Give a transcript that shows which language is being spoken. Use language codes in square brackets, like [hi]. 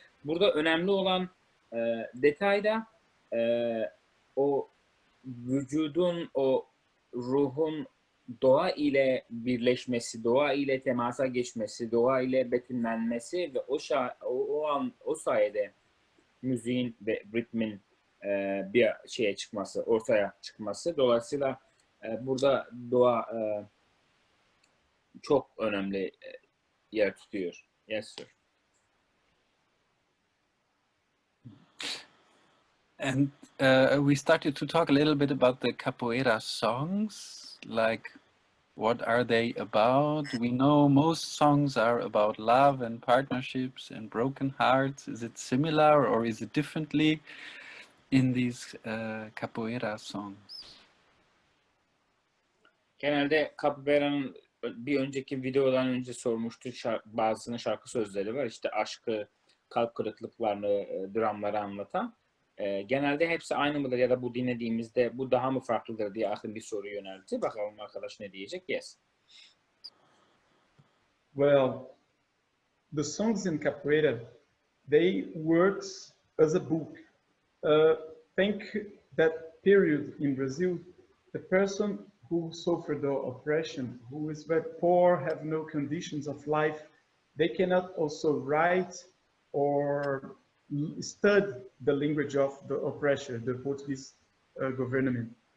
[tr] Burada önemli olan detay da o vücudun, o ruhun doğa ile birleşmesi, doğa ile temasa geçmesi, doğa ile betimlenmesi ve o sayede müziğin ve ritmin bir şeye çıkması, ortaya çıkması. Dolayısıyla burada doğa çok önemli yer tutuyor. [en] Yes, sir. And we started to talk a little bit about the capoeira songs, like what are they about? We know most songs are about love and partnerships and broken hearts. Is it similar or is it differently in these capoeira songs? [tr] Genelde Capoeira'nın bir önceki videodan önce sormuştu, bazısının şarkı sözleri var. İşte aşkı, kalp kırıklıklarını, dramları anlatan. Genelde hepsi aynı mıdır ya da bu dinlediğimizde bu daha mı farklıdır diye Achim bir soru yöneltti. Bakalım arkadaş ne diyecek? [en] Yes. Well, the songs in Capoeira, they works as a book. Think that period in Brazil, the person who suffered the oppression, who is very poor, have no conditions of life, they cannot also write or study the language of the oppressor, the Portuguese government.